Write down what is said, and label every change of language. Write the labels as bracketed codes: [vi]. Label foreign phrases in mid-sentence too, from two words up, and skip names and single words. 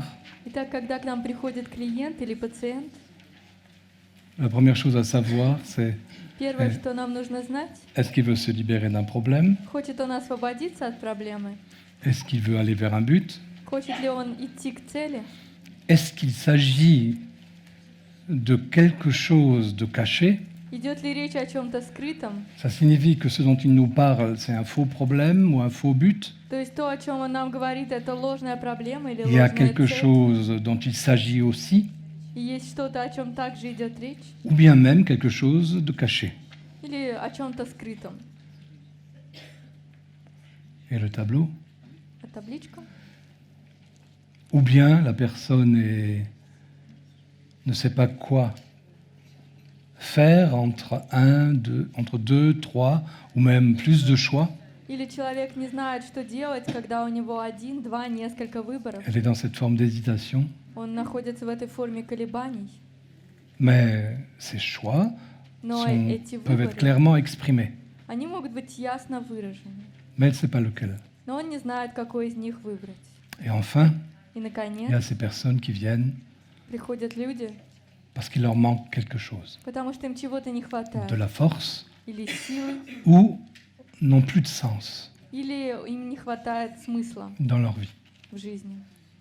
[ru] Итак, когда к нам приходит клиент или пациент, [fr] la première chose à savoir, c'est [ru] первое, что нам нужно знать, [fr] est-ce qu'il veut se libérer d'un problème? [ru] хочет он освободиться от проблемы, [fr] Est-ce qu'il veut aller vers un but? [ru] хочет ли он идти к цели, [fr] Est-ce qu'il s'agit de quelque chose de caché? [ru] идет ли речь о чем-то скрытом, [fr] Ça signifie que ce dont il nous parle, c'est un faux problème ou un faux but? [ru] то есть то, о чем он нам говорит, это ложная проблема или [fr] Il y a [ru] ложная [fr] quelque [ru] цель, [fr] chose dont il s'agit aussi, [ru] и есть что-то, о чем также идет речь, [fr] ou bien même quelque chose de caché. [ru] или о чем-то скрытом. [fr] Et le tableau? [ru] А табличка? [fr] Ou bien la personne ne sait pas quoi faire entre deux, trois ou même plus de choix. [ru] Или человек не знает, что делать, когда у него один, два, несколько выборов. [fr] Elle est dans cette forme d'hésitation. [ru] Он находится в этой форме колебаний. [fr] Mais ces choix [ru] Но эти [fr] peuvent être [ru] выборы, [fr] clairement exprimés. [ru] они могут быть ясно выражены. [fr] Mais elle ne sait pas lequel. [ru] Но он не знает, какой из них выбрать. [fr] Et enfin, [ru] И, [fr] il y a [ru] наконец, [fr] ces personnes qui viennent [ru] приходят люди, [fr] parce qu'il leur manque quelque chose. [ru] потому что им чего-то не [fr] De [ru] хватает. [fr] la force [ru] Или силы, [fr] ou n'ont plus de sens [ru] или им не хватает смысла [fr] dans leur vie. [ru] в жизни.